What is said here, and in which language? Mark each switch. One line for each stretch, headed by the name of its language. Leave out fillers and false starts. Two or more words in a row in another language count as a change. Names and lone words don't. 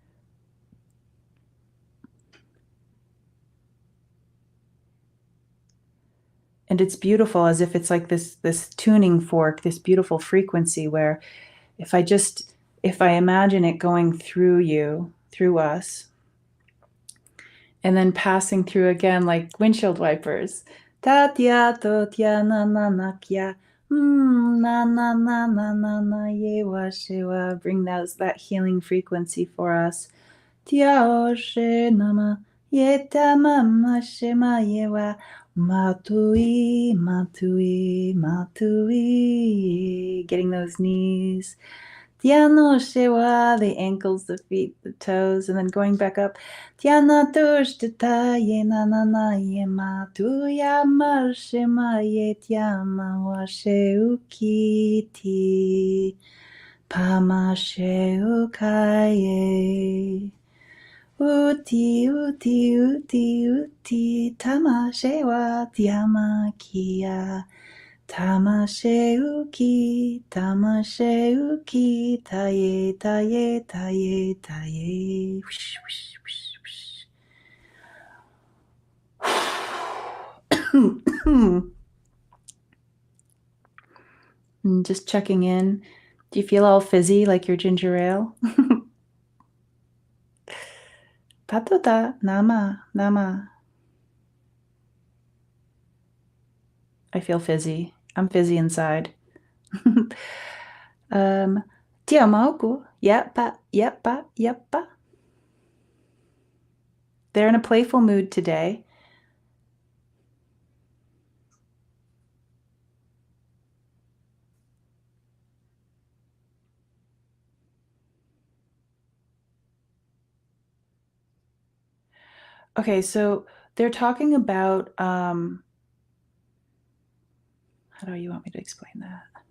English: And it's beautiful, as if it's like this tuning fork, this beautiful frequency where if I imagine it going through you, through us, and then passing through again like windshield wipers. Tatya totya na na na kya. Na na na na na na ye wa shiwa. Bring that healing frequency for us. Tia she nama ye tamama shema ye wa. Matui, matui, matui. Getting those knees. Tiano shewa, the ankles, the feet, the toes, and then going back up. Tiana tushtita ye na na na ye ma tu ya ma shema ye tiama wa sheukiti pama sheukaye. Uti, uti, uti, uti, tama shewa tiama kia. Tamasheuki, Tamasheuki, Taye, Taye, Taye, Taye. Whoosh, whoosh, whoosh, whoosh. And just checking in. Do you feel all fizzy like your ginger ale? Patota, nama, nama. I feel fizzy. I'm fizzy inside. Tiamoku, yappa, yappa, yappa. They're in a playful mood today. Okay, so they're talking about, how do you want me to explain that?